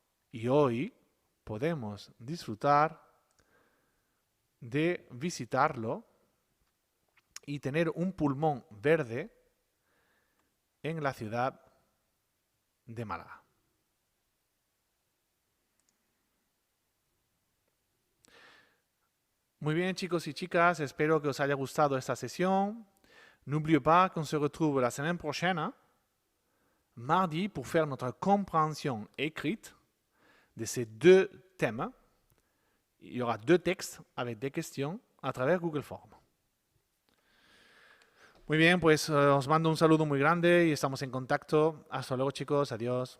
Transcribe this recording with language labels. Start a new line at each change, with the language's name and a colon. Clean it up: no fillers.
Spanish: Y hoy podemos disfrutar de visitarlo y tener un pulmón verde en la ciudad de Málaga. Muy bien, chicos y chicas, espero que os haya gustado esta sesión.
French: N'oubliez pas qu'on se retrouve la semaine prochaine, mardi, pour faire notre compréhension écrite de ces deux thèmes. Il y aura deux textes avec des questions a travers Google Form.
Spanish: Muy bien, pues os mando un saludo muy grande y estamos en contacto. Hasta luego, chicos. Adiós.